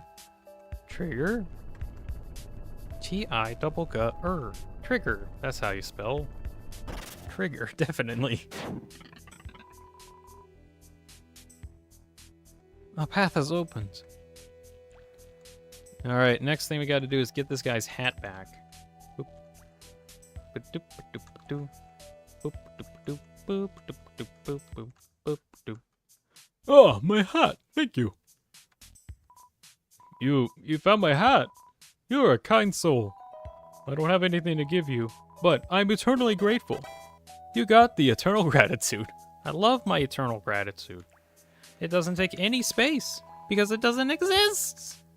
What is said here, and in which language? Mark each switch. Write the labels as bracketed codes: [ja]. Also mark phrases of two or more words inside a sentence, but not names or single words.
[en] Trigger. T-I-double-G-R. Trigger. That's how you spell. Trigger, definitely. A path has opened. All right, next thing we got to do is get this guy's hat back. Boop. Ba-doop, ba-doop, ba-doo. Boop, ba-doop, ba-doop, boop, ba-doop, ba-doop, boop, boop, boop, ba-doop. Oh, my hat. Thank you. You found my hat. You are a kind soul. I don't have anything to give you, but I'm eternally grateful. You got the eternal gratitude. I love my eternal gratitude. It doesn't take any space because it doesn't exist.